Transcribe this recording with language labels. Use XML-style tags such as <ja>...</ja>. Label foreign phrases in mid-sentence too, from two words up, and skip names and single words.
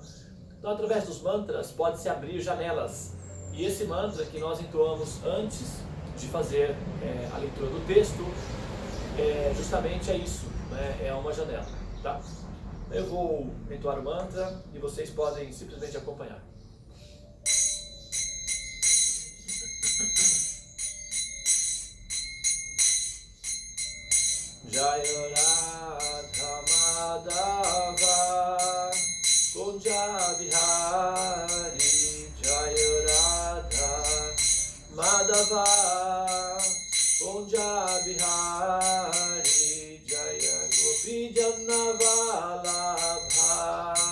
<pt>Então, através dos mantras, pode-se abrir janelas. E esse mantra que nós entoamos antes de fazer a leitura do texto, justamente é isso, né? É uma janela, tá? Eu vou entoar o mantra e vocês podem simplesmente acompanhar.</pt> <sa>जय राधा माधव कुञ्ज बिहारी, जय राधा माधव कुञ्ज बिहारी, जय गोपी जनवल्लभ</sa>